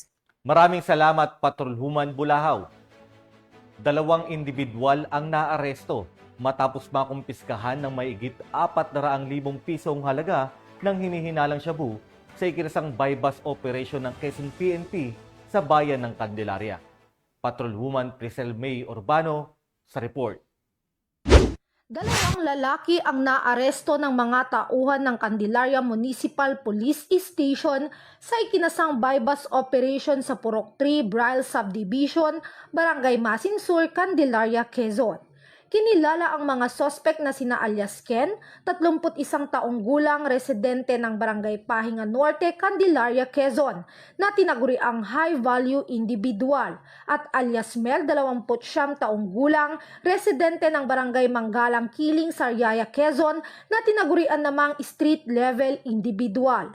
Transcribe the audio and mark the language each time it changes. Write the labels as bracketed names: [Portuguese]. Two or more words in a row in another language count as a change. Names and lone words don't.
[Filipino] Maraming salamat, Patrolwoman Bulahaw. 2 individual ang naaresto matapos makumpiskahan ng maigit 400,000 pisong halaga ng hinihinalang shabu sa ikinasang [English] bypass operation [Filipino] ng Quezon PNP sa bayan ng Candelaria. Patrolwoman Priscel May Urbano sa report. 2 lalaki ang naaresto ng mga tauhan ng Candelaria Municipal Police Station sa ikinasang [English] bypass operation [Filipino] sa Purok 3 Braille Subdivision, Barangay Masinsur, Candelaria, Quezon. Kinilala ang mga sospek na sina alias Ken, 31 taong gulang, residente ng Barangay Pahinga Norte, Candelaria, Quezon, na tinaguri ang [English] high-value individual, [Filipino] at alias Mel, 29 taong gulang, residente ng Barangay Manggalang Kiling, Sariaya, Quezon, na tinagurian namang [English] street-level individual.